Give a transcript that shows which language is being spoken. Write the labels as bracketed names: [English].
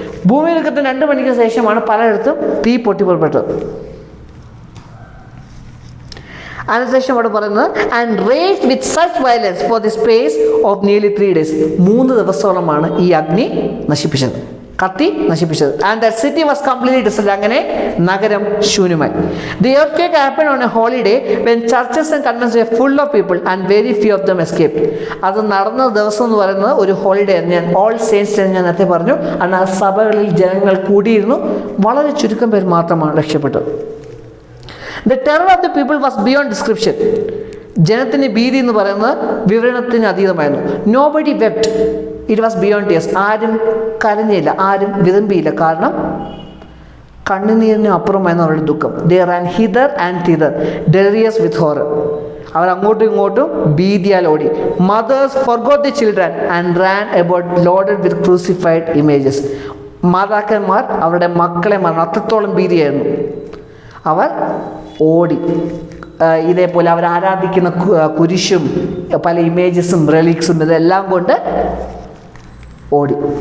[Malayalam] ഭൂമികുലുക്കത്തിന് 2 മണിക്ക് ശേഷമാണ് പലയിടത്തും തീ പൊട്ടിപ്പുറപ്പെട്ടത്. അതിനുശേഷം അവിടെ പറയുന്നത് [English] And raged with such violence for the space of nearly 3 days. [Malayalam] 3 ദിവസത്തോളമാണ് ഈ അഗ്നി നശിപ്പിച്ചത്, കത്തി നശിപ്പിച്ചത്. [English] And that city was completely destroyed. [Malayalam] അങ്ങനെ നഗരം ശൂന്യമായി. [English] The earthquake happened on a holiday when churches and convents were full of people and very few of them escaped. [Malayalam] അത് നടന്ന ദിവസം എന്ന് പറയുന്നത് ഒരു ഹോളിഡേ. ഞാൻ ഓൾ സെയിൻസ് ഞാൻ നേരത്തെ പറഞ്ഞു. എന്നാൽ സഭകളിൽ ജനങ്ങൾ കൂടിയിരുന്നു, വളരെ ചുരുക്കം പേർ മാത്രമാണ് രക്ഷപ്പെട്ടത്. [English] The terror of the people was beyond description. [Malayalam] ജനത്തിന് ഭീതി എന്ന് പറയുന്നത് വിവരണത്തിന് അതീതമായിരുന്നു. [English] Nobody wept. It was beyond tears. [Malayalam] ആരും കരഞ്ഞില്ല, ആരും വിതമ്പിയില്ല. കാരണം കണ്ണുനീരിനും അപ്പുറമായിരുന്നു അവരുടെ ദുഃഖം. [English] They ran hither and thither, delirious with horror. [Malayalam] അവർ അങ്ങോട്ടും ഇങ്ങോട്ടും ഭീതിയാൽ ഓടി. [English] Mothers forgot the children and ran about loaded with crucified images. [Malayalam] മാതാക്കന്മാർ അവരുടെ മക്കളെ മറന്നു, അത്രത്തോളം ഭീതിയായിരുന്നു. അവർ ഓടി. ഇതേപോലെ അവർ ആരാധിക്കുന്ന കുരിശും പല ഇമേജസും റെലിക്സും ഇതെല്ലാം കൊണ്ട് ഓടി.